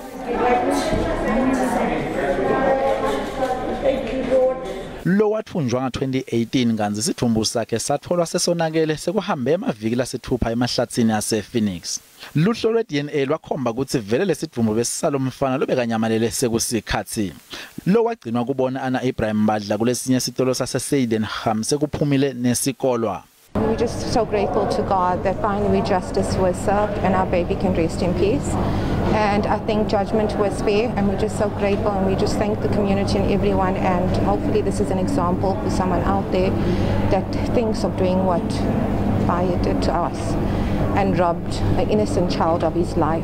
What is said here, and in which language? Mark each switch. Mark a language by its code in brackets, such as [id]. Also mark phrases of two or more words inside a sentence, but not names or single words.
[ss] Louw wathunjwa nga-2018 kanzi isithumbu sakhe satholwa sesonakele sekuhambe amaviki lasithupha emahlathini ase-Phoenix. Luhlo lwe-DNA lwakhomba ukuthi vele lesithumbu besisalo mfana lobekanyamalele sekusikhathi. Louw wagcinwa kubona ana Ebrahim badla kulesinye isitolo sase-Sydenham sekuphumile nesikolwa. [en] We're just so grateful to God that finally justice was served and our baby can rest in peace. And I think judgment was fair, and we're just so grateful, and we just thank the community and everyone, and hopefully this is an example for someone out there that thinks of doing what Vahed did to us and robbed an innocent child of his life.